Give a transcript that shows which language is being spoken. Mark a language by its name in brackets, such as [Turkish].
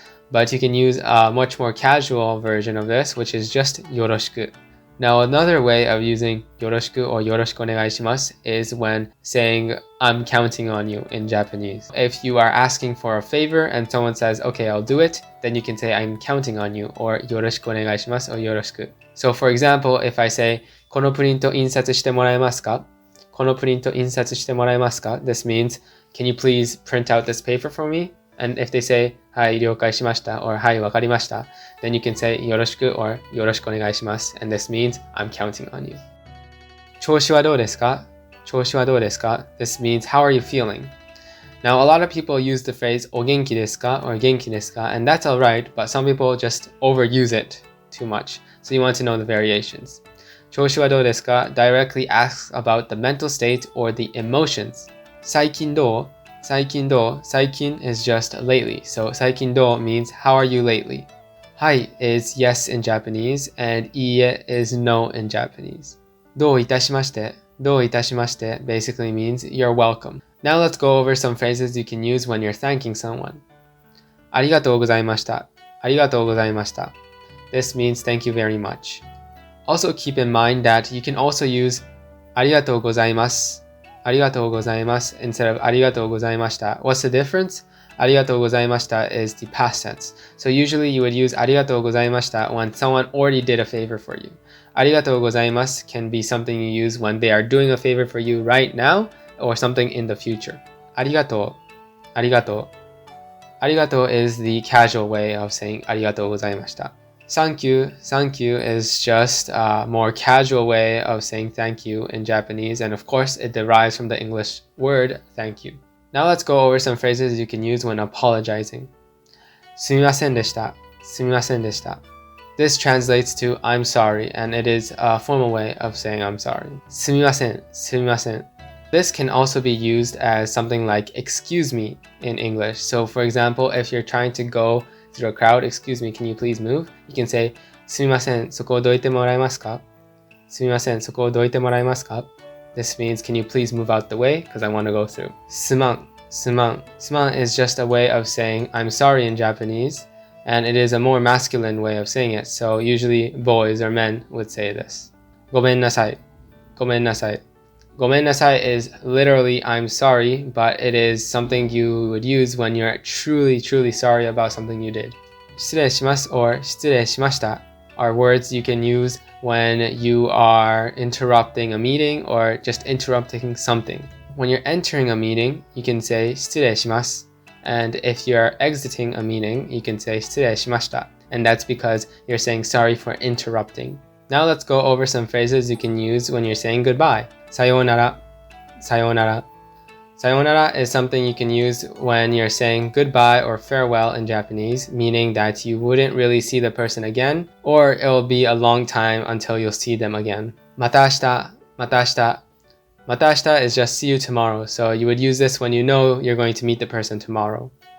[English] But you can use a much more casual version of this, which is just yoroshiku. Now another way of using yoroshiku or [Japanese] yoroshiku onegai shimasu [English] is when saying I'm counting on you in Japanese. If you are asking for a favor and someone says okay, I'll do it, then you can say I'm counting on you or [Japanese] yoroshiku onegai shimasu [English] or yoroshiku. So for example, if I say [Japanese] このプリント印刷してもらえますか? このプリント印刷してもらえますか? [English] This means can you please print out this paper for me? And if they say, [Japanese] はい、了解しました [English] or [Japanese] はい、わかりました [English] then you can say よろしく or [Japanese] よろしくお願いします [English] and this means I'm counting on you. [Japanese] 調子はどうですか?調子はどうですか? [English] This means how are you feeling? Now a lot of people use the phrase [Japanese] お元気ですか [English] or [Japanese] 元気ですか [English] and that's alright, but some people just overuse it too much. So you want to know the variations. [Japanese] 調子はどうですか [English] directly asks about the mental state or the emotions. [Japanese] 最近どう?最近どう? [English] 最近 is just lately. So [Japanese] 最近どう [English] means how are you lately? はい is yes in Japanese and いいえ is no in Japanese. [Japanese] どういたしまして? どういたしまして [English] basically means you're welcome. Now let's go over some phrases you can use when you're thanking someone. [Japanese] ありがとうございました.ありがとうございました. [English] This means thank you very much. Also keep in mind that you can also use [Japanese] ありがとうございます. ありがとうございます [English] instead of [Japanese] ありがとうございました. [English] What's the difference? [Japanese] ありがとうございました [English] is the past tense. So usually you would use [Japanese] ありがとうございました [English] when someone already did a favor for you. [Japanese] ありがとうございます [English] can be something you use when they are doing a favor for you right now or something in the future. [Japanese] ありがとう。ありがとう。ありがとう [English] is the casual way of saying [Japanese] ありがとうございました。 [English] Thank you. Thank you is just a more casual way of saying thank you in Japanese, and of course it derives from the English word thank you. Now let's go over some phrases you can use when apologizing. [Japanese] すみませんでした。すみませんでした。 [English] This translates to I'm sorry, and it is a formal way of saying I'm sorry. [Japanese] すみません。すみません。 [English] This can also be used as something like excuse me in English. So for example, if you're trying to go through a crowd, excuse me, can you please move? You can say [Japanese] すみません、そこをどいてもらえますか?すみません、そこをどいてもらえますか? [English] This means can you please move out the way because I want to go through. [Japanese] すまん、すまん. [English] すまん is just a way of saying I'm sorry in Japanese, and it is a more masculine way of saying it. So usually boys or men would say this. [Japanese] ごめんなさい。ごめんなさい。ごめんなさい [English] is literally I'm sorry, but it is something you would use when you're truly sorry about something you did. [Japanese] 失礼します [English] or [Japanese] 失礼しました [English] are words you can use when you are interrupting a meeting or just interrupting something. When you're entering a meeting, you can say [Japanese] 失礼します. [English] And if you're exiting a meeting, you can say [Japanese] 失礼しました. [English] And that's because you're saying sorry for interrupting. Now let's go over some phrases you can use when you're saying goodbye. [Japanese] さようなら, さようなら. [English] Sayonara is something you can use when you're saying goodbye or farewell in Japanese, meaning that you wouldn't really see the person again, or it will be a long time until you'll see them again. [Japanese] また明日, また明日. また明日 [English] is just see you tomorrow, so you would use this when you know you're going to meet the person tomorrow.